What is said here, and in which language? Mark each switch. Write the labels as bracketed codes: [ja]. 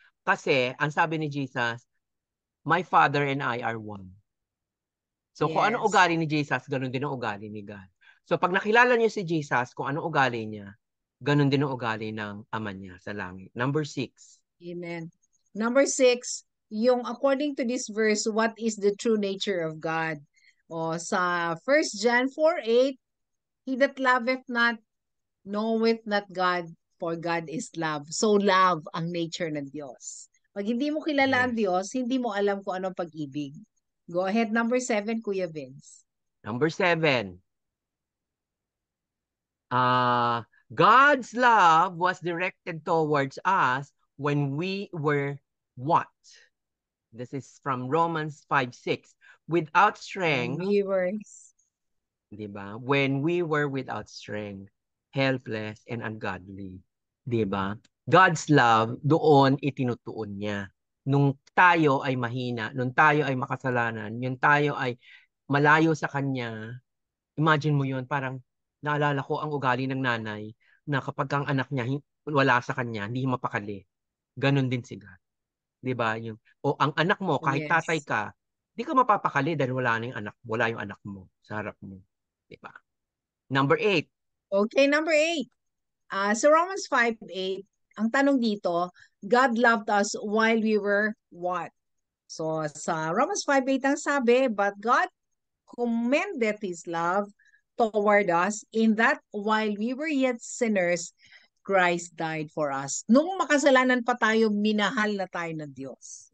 [tl] Kasi, ang sabi ni Jesus, [en] my Father and I are one. [tl] So, kung anong [en] Yes. [tl] ugali ni Jesus, ganun din ang ugali ni God. So, pag nakilala niyo si Jesus, kung anong ugali niya, ganun din ang ugali ng Ama niya sa langit. [en] Number 6. Amen. Number 6, [tl] yung [en] according to this verse, what is the true nature of God? [tl] O sa [en] 1 John 4:8, He that loveth not, knoweth not God, for God is love. [tl] So love ang nature ng Diyos. Pag hindi mo kilala ang [en] Yes. [tl] Diyos, hindi mo alam kung anong pag-ibig. [en] Go ahead, number 7, Kuya Vince. Number 7. God's love was directed towards us when we were what? This is from Romans 5:6. Without When strength, we were, [tl] di ba? [en] When we were without strength, helpless and ungodly, [tl] di ba? [en] God's love [tl] doon itinutuon niya. Nung tayo ay mahina, nung tayo ay makasalanan, yung tayo ay malayo sa kanya, imagine mo yun, parang naalala ko ang ugali ng nanay na kapag ang anak niya wala sa kanya, hindi mapakali. Ganon din si God. 'Di ba? O ang anak mo, kahit tatay [en] yes. [tl] ka, di ka mapapakali dahil wala na yung anak, wala yung anak mo sa harap mo. 'Di ba? [en] Number 8. Okay, number 8. [tl] Sa [en] Romans 5:8, [tl] ang tanong dito, [en] God loved us while we were what? [tl] So sa [en] Romans 5:8 [tl] ang sabi, [en] but God commendeth His love toward us in that while we were yet sinners, Christ died for us. [tl] Nung makasalanan pa tayo, minahal na tayo ng Diyos.